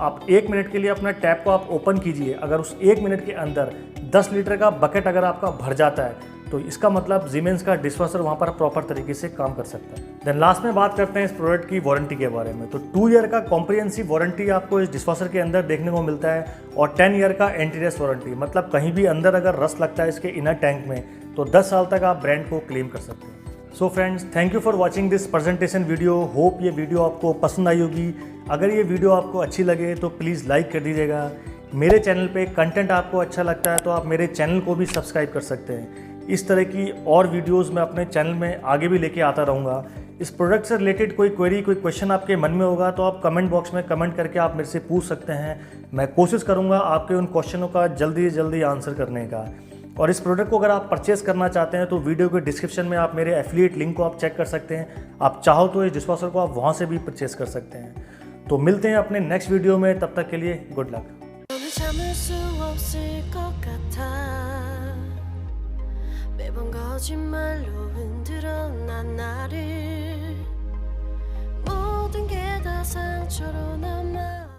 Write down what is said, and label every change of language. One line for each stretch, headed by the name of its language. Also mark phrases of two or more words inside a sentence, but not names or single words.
Hindi: आप 1 मिनट के लिए अपना टैप को आप ओपन कीजिए, अगर उस 1 मिनट के अंदर 10 लीटर का बकेट अगर आपका भर जाता है तो इसका मतलब Siemens का डिशवॉशर वहाँ पर प्रॉपर तरीके से काम कर सकता है।
English: then last
Hindi: में बात करते हैं इस प्रोडक्ट की वारंटी के बारे में। तो 2 ईयर का
English: comprehensive warranty
Hindi: आपको इस डिशवॉशर के अंदर देखने को मिलता है और 10 ईयर का
English: anti rust warranty,
Hindi: मतलब कहीं भी अंदर अगर रस्ट लगता है इसके
English: inner tank
Hindi: में तो 10 साल तक आप ब्रांड को क्लेम कर सकते हैं।
English: So friends, thank you for watching this presentation video.
Hindi: होप ये वीडियो आपको पसंद आई होगी। अगर ये वीडियो आपको अच्छी लगे तो
English: please like
Hindi: कर दीजिएगा। मेरे चैनल पे कंटेंट आपको अच्छा लगता है तो आप मेरे चैनल को भी सब्सक्राइब कर सकते हैं। इस तरह की और वीडियोस मैं अपने चैनल में आगे भी लेके आता रहूँगा। इस प्रोडक्ट से रिलेटेड कोई क्वेरी, कोई क्वेश्चन आपके मन में होगा तो आप
English: comment box
Hindi: में कमेंट करके आप मेरे से पूछ सकते हैं। मैं कोशिश करूँगा आपके उन क्वेश्चनों का जल्दी से जल्दी आंसर करने का। और इस प्रोडक्ट को अगर आप परचेस करना चाहते हैं तो वीडियो के डिस्क्रिप्शन में आप मेरे
English: affiliate link
Hindi: को आप चेक कर सकते हैं। आप चाहो तो इस डिशवॉशर को आप वहाँ से भी परचेस कर सकते हैं। तो मिलते हैं अपने
English: next video
Hindi: में, तब तक के लिए
English: good luck.
Korean: 매번 거짓말로 흔들어 난 나를 모든 게 다 상처로 남아